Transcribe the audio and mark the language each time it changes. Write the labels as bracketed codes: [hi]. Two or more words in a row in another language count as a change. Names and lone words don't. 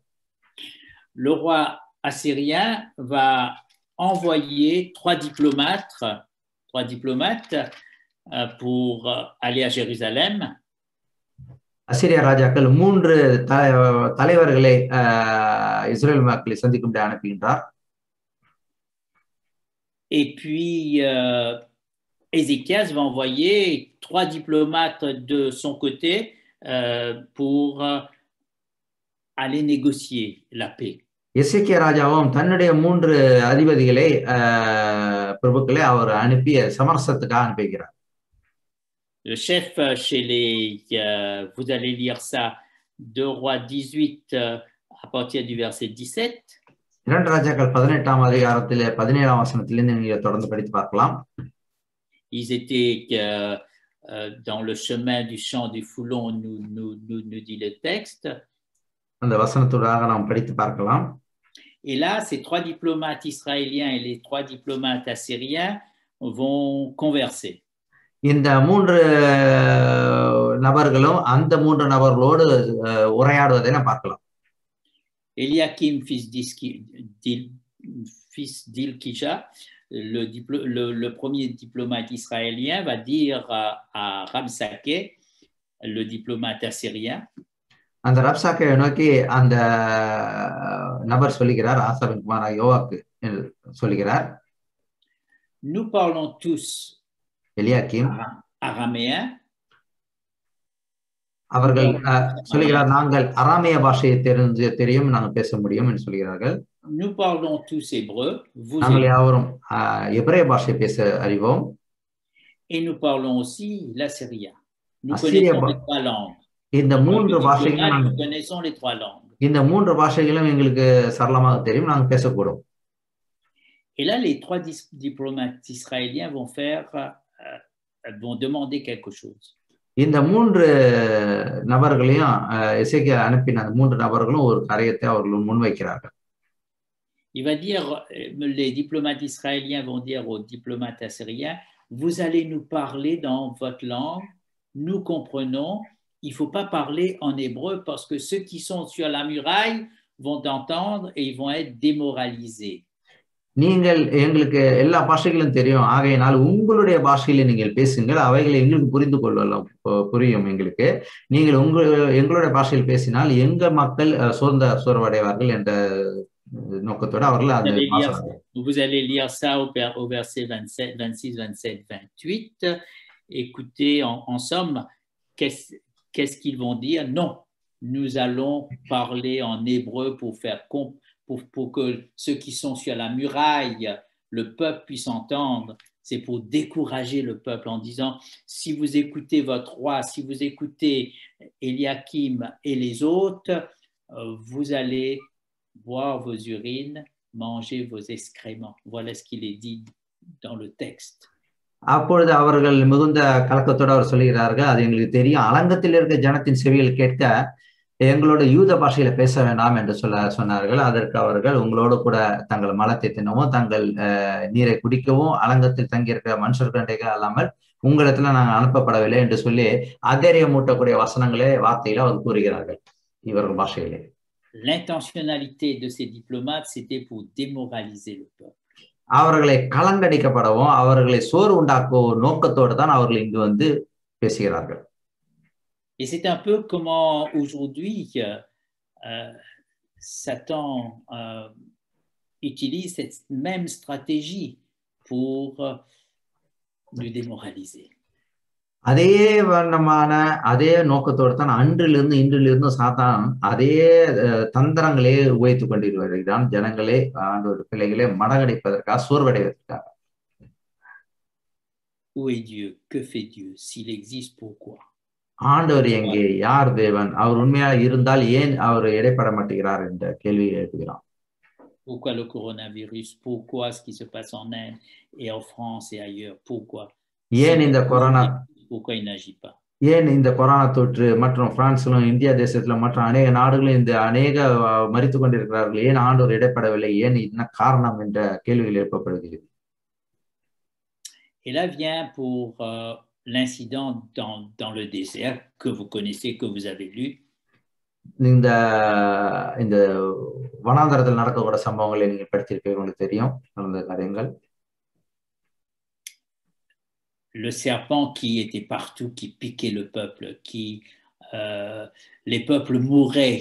[fr] Le roi assyrien va envoyer trois diplomates pour aller à Jérusalem. [ta] அசீரிய ராஜாக்கள் 3 தலைவர்களை இஸ்ரேல் மக்களை சந்திக்கும்படி அனுப்புகின்றார். [fr] Et puis Ézéchias va envoyer 3 diplomates de son côté pour aller négocier la paix. [ta] எசேக்கியா ராஜாவும் தன்னுடைய 3 அதிபதிகளை பிரபுக்களை அவர் அனுப்பி சமரசத்துக்காக அனுப்புகிறார். [fr] Le chef chez les vous allez lire ça 2 Rois 18 à partir du verset 17. [ta] 2 ராஜாக்கள் 18ஆம் அதிகாரத்திலே 17ஆம் வசனத்திலிருந்து நீங்க தொடர்ந்து படித்து பார்க்கலாம். [fr] Ils étaient dans le chemin du champ du Foulon, nous dit le texte. [ta] அந்த வசனத்தூடாக நாம் படித்து பார்க்கலாம். [fr] Et là, ces 3 diplomates israéliens et les 3 diplomates assyriens vont converser. [ta] இந்த 3 நபர்களும் அந்த 3 நபர்களோடு உரையாடுவதை நாம் பார்க்கலாம். [fr] Eliakim, fils d'Ilkija, le premier diplomate israélien, va dire à Rabsaké, le diplomate assyrien, [ta] அந்த ரப்சாக்கை நோக்கி அந்த நபர் சொல்லுகிறார், ஆசாவின் குமாரன் யோவாக்கு சொல்லுகிறார், [fr] nous parlons tous எலியாக்கிம் araméen. [ta] அவர்கள் சொல்லுகிறார், நாங்கள் அராமிய பாஷையை தெரியும், நாங்கள் பேச முடியும் என்று சொல்கிறார்கள். [fr] Nous parlons tous hébreu, [ta] நாங்கள் யாவரும் எபிரேய பாஷை பேச அறிவோம். [fr] Et nous parlons aussi l'assyrien. Nous connaissons les 3 langues. [ta] இந்த 3 பாஷைகளும் [fr] nous connaissons les 3 langues. [ta] இந்த 3 பாஷைகளும் எங்களுக்கு சரளமாக தெரியும், நாங்கள் பேசக்கூடும். [fr] Et là, les 3 diplomates israéliens vont demander quelque chose. [ta] இந்த 3 நபர்களையும் எசேக்கியா அனுப்பின 3 நபர்களும் ஒரு காரியத்தை அவர்கள் முன்வைக்கிறார்கள். [fr] Il va dire, les diplomates israéliens vont dire aux diplomates assyriens, vous allez nous parler dans votre langue, nous comprenons, il ne faut pas parler en hébreu parce que ceux qui sont sur la muraille vont entendre et ils vont être démoralisés. [ta] நீங்கள் எங்களுக்கு எல்லா பாஷைகளும் தெரியும், ஆகையினால் உங்களுடைய பாஷையில நீங்கள் பேசுங்கள், அவைகளை எங்களுக்கு புரிந்து கொள்ளலாம், புரியும் எங்களுக்கு. நீங்கள் எங்களுடைய பாஷையில் பேசினால் எங்க மக்கள் சோர்வடைவார்கள் என்ற நோக்கத்தோடு அவர்கள் [fr] vous allez lire ça au verset 27, 26, 27, 28. Écoutez, en somme, qu'est-ce qu'ils vont dire? Non, nous allons parler en hébreu pour que ceux qui sont sur la muraille, le peuple puisse entendre. C'est pour décourager le peuple en disant, si vous écoutez votre roi, si vous écoutez Eliakim et les autres, vous allez boire vos urines, manger vos excréments. Voilà ce qu'il est dit dans le texte. [ta] அப்பொழுது அவர்கள் மிகுந்த கலக்கத்தோடு அவர் சொல்கிறார்கள், அது எங்களுக்கு தெரியும், அலங்கத்தில் இருக்க ஜனத்தின் செவிகள் கேட்க எங்களோட யூத பாஷையில பேச வேண்டாம் என்று சொன்னார்கள். அதற்கு அவர்கள், உங்களோடு கூட தங்கள் மலத்தை தின்னவும் தங்கள் நீரை குடிக்கவும் அலங்கத்தில் தங்கியிருக்கிற மனுஷர்கள் அல்லாமல் உங்களிடத்துல நாங்கள் அனுப்பப்படவில்லை என்று சொல்லி ஆச்சரியம் மூட்டக்கூடிய வார்த்தையில அவர் கூறுகிறார்கள் இவர்கள் பாஷையிலே. [fr] L'intentionnalité de ces diplomates, c'était pour démoraliser le peuple. [ta] அவர்களை கலங்கடிக்கப்படவும் அவர்களை சோறு உண்டாக்கவும் நோக்கத்தோடு தான் அவர்கள் இங்கு வந்து பேசுகிறார்கள். [fr] Et c'est un peu comment aujourd'hui Satan utilise cette même stratégie pour nous démoraliser. [ta] அதே வண்ணமான அதே நோக்கத்தோடு தான் அன்றிலிருந்து இன்றிலிருந்து சாத்தான் அதே தந்திரங்களே உபயோகித்துக் கொண்டிருக்கிறான், ஜனங்களே ஆண்டவர் பிள்ளைகளே மடங்கடிப்பதற்காக, சோர்வடைவதற்காக. [fr] Où est Dieu? Que fait Dieu? S'il existe, pourquoi? [ta] ஆண்டவர் எங்கே? யார் தேவன்? அவர் உண்மையா இருந்தால் ஏன் அவர் இடைப்பட மாட்டேங்கிறார் என்ற கேள்வியை எழுப்புகிறான். [fr] Pourquoi le coronavirus? Pourquoi ce qui se passe en Inde et en France et ailleurs? Pourquoi? [ta] ஏன் இந்த கொரோனா? [fr] Pourquoi il n'agit pas? [ta] ஏன் இந்த கொரோனா தொற்று மற்றும் பிரான்சிலும் இந்தியா தேசத்துல மற்ற அநேக நாடுகளும் இந்த அநேக மரித்து கொண்டிருக்கிறார்கள், ஏன் ஆண்டவர் இடைப்படவில்லை, ஏன் என்ன காரணம் என்ற கேள்விகள் எழுப்பப்படுகிறது. [fr] Et là vient pour l'incident dans le désert que vous connaissez, que vous avez lu. [ta] இந்த இந்த வனாந்தரத்தில் நடக்கக்கூடிய சம்பவங்களை நீங்கள் படித்திருப்பீர்கள், உங்களுக்கு தெரியும் நடந்த காரியங்கள். [fr] Le serpent qui était partout, qui piquait le peuple, les peuples mouraient.